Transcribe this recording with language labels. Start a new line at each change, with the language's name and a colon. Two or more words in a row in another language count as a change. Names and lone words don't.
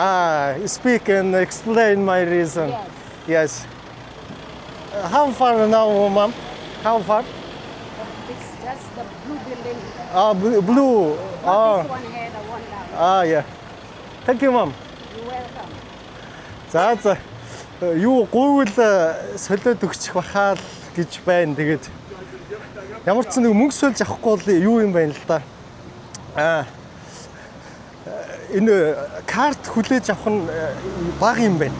English: Speak and explain my reason. Yes. Yes. How far now, ma'am? How far? It's just the blue building. Blue. Not this one here, the one down. Yeah. Thank you, ma'am. You're welcome.
Mongolian: За юу гуйвал солиод өгчих бахаа л гэж байна. Тэгээд ямар ч нэг мөнгө сольж авахгүй бол юу юм байна л да. Энэ карт хүлээж авах нь бага юм байна.